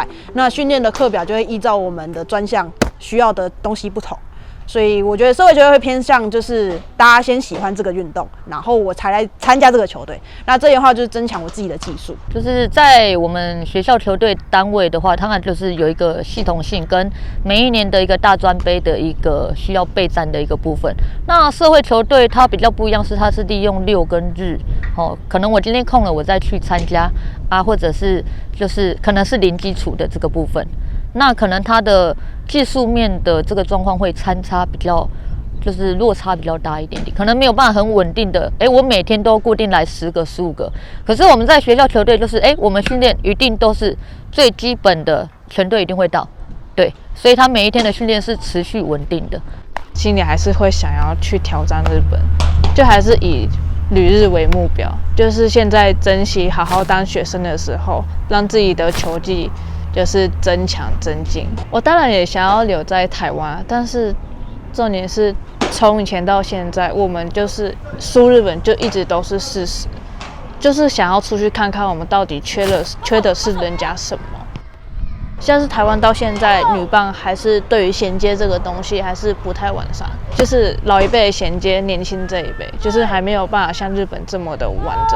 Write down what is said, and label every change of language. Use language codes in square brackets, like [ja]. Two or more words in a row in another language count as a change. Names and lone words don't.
[zh] 那訓練的課表就會依照我們的專項需要的東西不同，所以我覺得社會球隊會偏向就是大家先喜歡這個運動，然後我才來參加這個球隊。那這樣的話就是增強我自己的技術。就是在我們學校球隊單位的話，當然就是有一個系統性跟每一年的一個大專杯的一個需要備戰的一個部分。那社會球隊它比較不一樣，是它是利用6跟日，可能我今天空了，我再去參加啊，或者是就是可能是零基礎的這個部分。那可能它的技術面的這個狀況會參差比較，就是落差比較大一點點，可能沒有辦法很穩定的，我每天都固定來10個、15個。可是我們在學校球隊就是，我們訓練一定都是最基本的，全隊一定會到，對，所以他每一天的訓練是持續穩定的。心裡還是會想要去挑戰日本，就還是以旅日為目標，就是現在珍惜好好當學生的時候，讓自己的球技就是增強增進。我當然也想要留在台灣，但是重點是從以前到現在，我們就是輸日本就一直都是事實，就是想要出去看看我們到底缺的是人家什麼。像是台湾到現在女棒還是對於銜接這個東西還是不太完善，就是老一輩銜接年輕這一輩，就是還沒有辦法像日本這麼的完整。